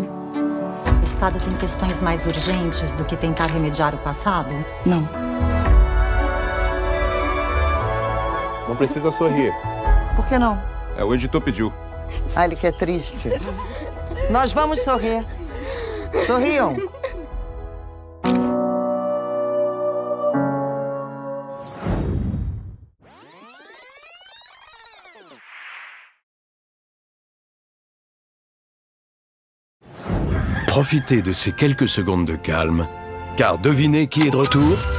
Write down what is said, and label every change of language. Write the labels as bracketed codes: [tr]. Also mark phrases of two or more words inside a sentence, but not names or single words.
[pt] O Estado tem questões mais urgentes do que tentar remediar o passado? Não. Não precisa sorrir. Por que não? É, o editor pediu. Ah, ele quer triste. Nós vamos sorrir. Sorriam. [fr] Profitez de ces quelques secondes de calme, car devinez qui est de retour?